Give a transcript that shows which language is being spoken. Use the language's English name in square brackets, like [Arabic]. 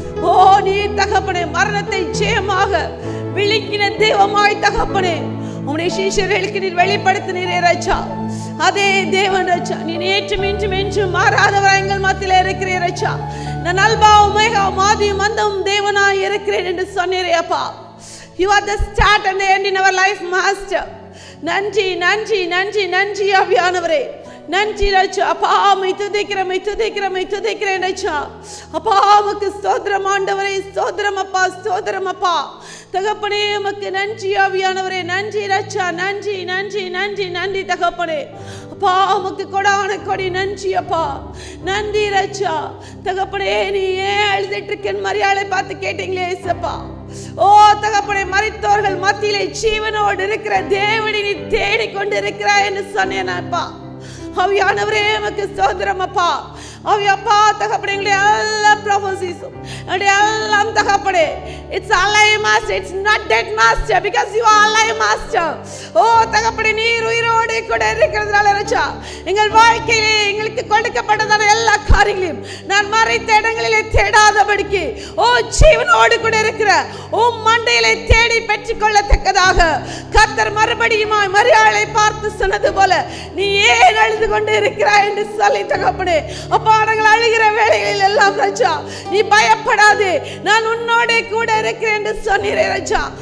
[Tamil] ஓ நீ தகப்பனே மரணத்தை ஜெயமாக விழுங்கின தெய்வமாய் தகப்பனே உம்முடைய சீஷர்களுக்கு நீர் வெளிப்படுத்தினீரே ராஜா. அதே தேவன் ராஜா, நீ நேற்றும் இன்றும் என்றும் மாறாதவர் எங்கள் மத்தியிலே இருக்கிறீர் ராஜா. நான் அல்பா ஒமேகா ஆதியும் அந்தமும் தேவனாய் இருக்கிறேன் என்று சொன்னீரே அப்பா. [English] You are the start and the end in our life, Master. [Tamil] நன்றி நன்றி நன்றி நன்றி ஆவியானவரே, நன்றி ராஜா. அப்பா உம்மை துதிக்கிறேன் ராஜா. அப்பா உமக்கு ஸ்தோத்திரம் ஆண்டவரே, ஸ்தோத்திரம் அப்பா, ஸ்தோத்திரம் அப்பா. தகப்பனே உமக்கு நன்றி ஆவியானவரே, நன்றி ராஜா, நன்றி நன்றி நன்றி நன்றி தகப்பனே. அப்பா உமக்கு கொடான கொடி நன்றி அப்பா, நன்றி ராஜா. தகப்பனே நீ ஏன் அழுதுட்டு இருக்கேன்னு மரியாதை பார்த்து கேட்டீங்களே ஏசப்பா. ஓ தகப்பனே, மரித்தோர்கள் மத்தியிலே ஜீவனோடு இருக்கிற தேவனை நீ தேடிக்கொண்டு இருக்கிறாய் என்று சொன்னேன் அப்பா. ஆவியானவரே உமக்கு ஸ்தோத்திரம் அப்பா. ஆவியப்பா தகப்பனே, எங்களுடைய எல்லா ப்ரொஃபசிஸும் எல்லாம் தகப்பனே, [English] it's alive master, it's not dead master, because you are alive master. [Tamil] ஓ தகப்பனே, நீர் உயிரோடு கூட இருக்கிறதுனால ராஜா, எங்கள் வாழ்க்கையிலே எங்களுக்கு கொடுக்கப்பட்டதான எல்லா காரியங்களையும் நான் மறைத்த இடங்களிலே தேடாதபடிக்கு ஓ ஜீவனோடு கூட இருக்கிற ஓ மண்டையிலே தேடி பெற்றுக்கொள்ளத்தக்கதாக கர்த்தர் மறுபடியும் மரியாளை பார்த்து சொன்னது போல நீ ஏன் அழுது கொண்டு இருக்கிறாய் என்று சொல்லி தகப்பனே, அப்பா நாங்கள் அழுகிற வேளைகளில் எல்லாம் ராஜா நீ பயப்படாதே, நான் உன்னோட கூட இருக்கிறேன் என்று சொன்னீரே ராஜா.